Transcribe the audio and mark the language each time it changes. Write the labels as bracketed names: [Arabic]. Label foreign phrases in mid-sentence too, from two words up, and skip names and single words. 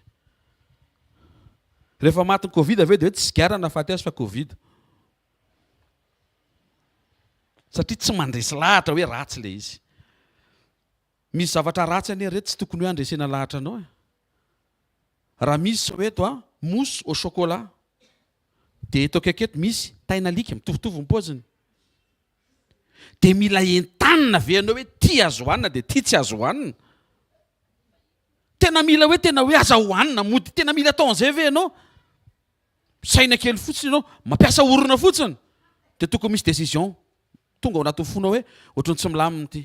[Malagasy] Rehefa maty ny Covid avy eo dia tsy sigara nahafaty azy fa Covid. Satria tsy mandresy lahatra hoe ratsy le izy. Misy zavatra ratsy ane reto tsy tokony hoe andresena lahatra anao. Raha misy hoe [French] mousse au chocolat [Malagasy] dia eto akaiky eto misy tainalika mitovitovy ny paoziny. Dia mila entanina ve ianao hoe ty azo hohanina dia ty tsy azo hohanina. Tena mila hoe aza hohanina mody tena mila atao an'izay ve ianao? Saina kely fotsiny ianao, mampiasa orona fotsiny dia tokony misy décision tonga ao anatin'ny fonao hoe ohatrany tsy milamina ity.